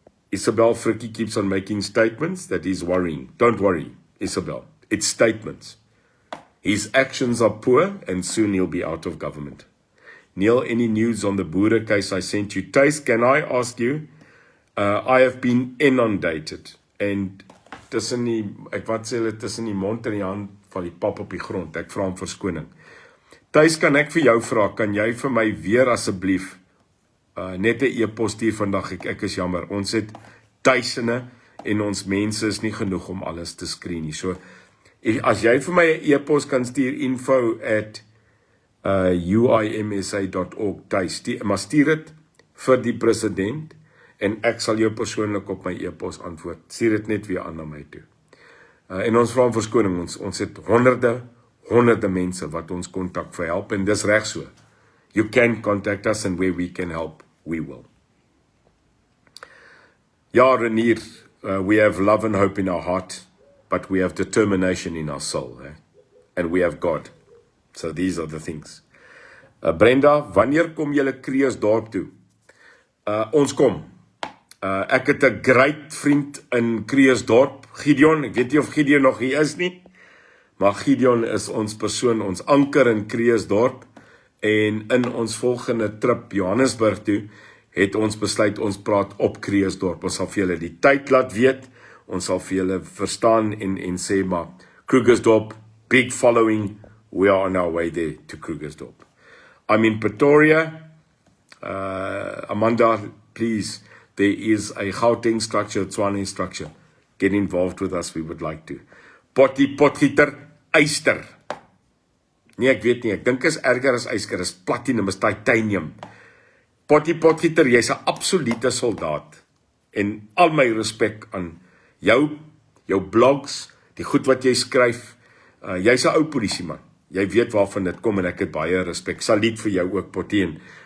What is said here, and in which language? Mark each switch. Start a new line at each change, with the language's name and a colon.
English: Isabel Frikkie keeps on making statements that is worrying. Don't worry, Isabel. It's statements. His actions are poor and soon he'll be out of government. Neil, any news on the Boere case I sent you? Thijs, can I ask you? I have been inundated.
Afrikaans: En tussen die mond en die hand van die pap op die grond. Ek vra om verskoning. Thijs, kan ek vir jou vra, kan jy vir my weer asseblief net 'n e-pos stuur vandag? Ek is jammer. Ons het duisende en ons mense is nie genoeg om alles te skreen nie. So, as jy vir my 'n e-pos kan stuur, info@uimsa.org, maar stuur dit vir die president en ek sal jou persoonlik op my e-pos antwoord. Stuur dit net weer aan na my toe. En ons vra om verskoning, ons het honderde mense wat ons kontak vir help, en dis reg so.
English: You can contact us, and where we can help, we will. Ja, Renier, we have love and hope in our heart, but we have determination in our soul, and we have God. So these are the things.
Afrikaans: Brenda, wanneer kom julle Kreeusdorp toe? Ons kom. Ek het 'n great vriend in Kreeusdorp, Gideon. Ek weet nie of Gideon nog hier is nie, maar Gideon is ons persoon, ons anker in Kreeusdorp. En in ons volgende trip Johannesburg toe, het ons besluit ons praat op Kreeusdorp. Ons sal vir julle die tyd laat weet. Ons sal vir julle verstaan en sê maar Krugersdorp,
English: big following. We are on our way there to Krugersdorp. I'm in Pretoria. Amanda, please, there is a Gauteng structure, Tswane structure. Get involved with us, we would like to. Potgieter, yster.
Afrikaans: Nee, ek weet nie, ek dink is erger as yster, is platinum, is titanium. Potgieter, jy's 'n absolute soldaat. En al my respek aan jou blogs, die goed wat jy skryf. Jy's 'n ou polisieman. Jy weet waarvan dit kom en ek het baie respek. Saluut vir jou ook, Pottie.